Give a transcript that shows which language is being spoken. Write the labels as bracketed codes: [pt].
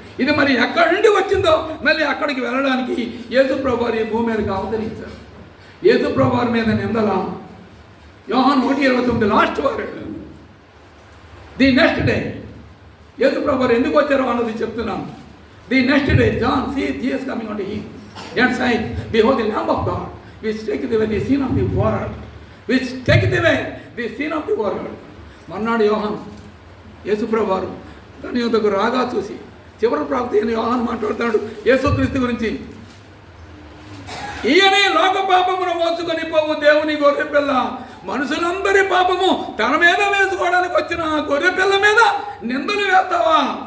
[te] ఇది మరి ఎక్కడి నుండి వచ్చిందో మళ్ళీ అక్కడికి వెళ్ళడానికి యేసు ప్రభువారు ఈ భూమి మీదకి అవతరించారు. యేసు ప్రభువారి మీద నిందల యోహాను 1:29 [en] Last word. The next day [te] యేసు ప్రభువారు ఎందుకు వచ్చారో అన్నది చెప్తున్నాను. [en] The next day John sees Jesus coming unto him and saying, Behold the Lamb of God, which taketh away the sin of the world, which taketh away the sin of the world. [te] మన్నాడు యోహాను యేసు ప్రభువారు తన యొద్దకు రాగా చూసి, చివరి ప్రాప్తి అని యోహాను మాట్లాడుతున్నాడు యేసుక్రీస్తు గురించి. ఈయనే లోక పాపమును మోసుకొని పోవు దేవుని గొర్రెపిల్ల. మనుషులందరి పాపము తన మీద వేసుకోవడానికి వచ్చిన గొర్రెపిల్ల మీద నిందలు వేస్తావా?